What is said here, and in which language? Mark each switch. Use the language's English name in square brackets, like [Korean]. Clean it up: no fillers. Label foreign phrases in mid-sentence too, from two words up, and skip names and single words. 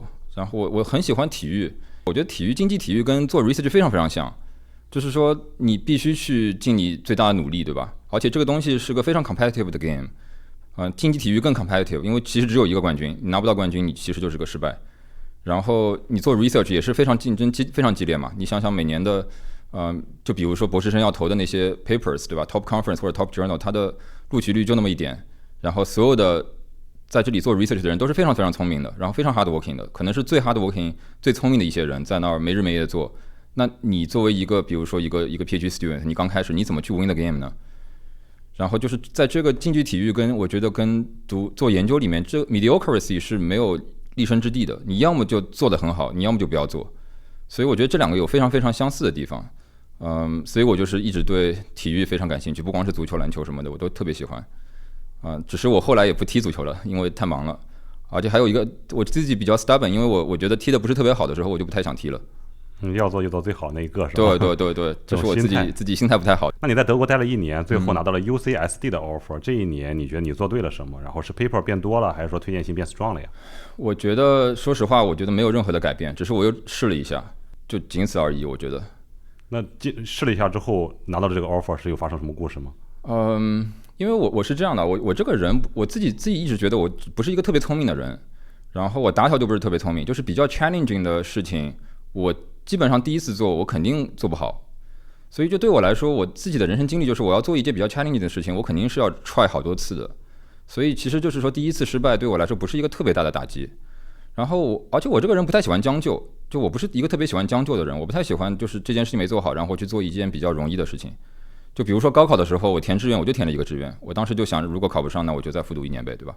[Chinese] 然後我很喜歡體育，我覺得經濟體育跟做 research 非常非常像，就是說你必須去盡你最大的努力，對吧？而且這個東西是個非常 competitive 的 game，競技體育更 competitive， 因為其實只有一個冠軍，你拿不到冠軍，你其實就是個失敗。然後你做 research 也是非常競爭非常激烈嘛，你想想每年的就比如說博士生要投的那些 papers， 对吧 ？ [English] Top conference [Chinese] 或者 [English] Top journal， [Chinese] 它的錄取率就那麼一點，然後所有的在這裡做 research 的人都是非常非常聰明的，然後非常 hardworking 的，可能是最 hardworking 最聰明的一些人在那兒沒日沒夜做。那你作為一個比如說一個 [English] PhD student， [Chinese] 你剛開始你怎麼去 [English] win the game [Chinese] 呢？然後就是在這個競技體育跟我覺得跟做研究裡面，這 mediocrity 是沒有立身之地的。你要麼就做得很好，你要麼就不要做。所以我覺得這兩個有非常非常相似的地方。所以我就是一直對體育非常感興趣，不光是足球、籃球什麼的，我都特別喜歡。只是我後來也不踢足球了，因為太忙了。而且還有一個我自己比較 stubborn， 因為我覺得踢得不是特別好的時候，我就不太想踢了。要做就做最好那一個是吧？对，这是我自己心態不太好。那你在德國待了1年，最後拿到了 UCSD 的 offer，这一年你覺得你做對了什麼？然後是 paper 變多了，還是說推薦信變 strong 了呀？我覺得說實話，我覺得沒有任何的改變，只是我又試了一下，就僅此而已。我覺得。那試了一下之後拿到了這個 offer 是有發生什麼故事嗎？因為我是這樣的，我這個人我自己一直覺得我不是一個特別聰明的人，然後我打小就不是特別聰明，就是比較 challenging 的事情，我基本上第一次做我肯定做不好，所以就对我來說，我自己的人生經歷就是我要做一件比較 challenging 的事情，我肯定是要 try 好多次的，所以其實就是說第一次失敗對我來說不是一個特別大的打擊。然後而且我這個人不太喜歡將就，就我不是一個特別喜歡將就的人，我不太喜歡就是這件事情沒做好然後去做一件比較容易的事情。就比如說高考的時候我填志願，我就填了一個志願，我當時就想如果考不上那我就再復讀1年唄，对吧？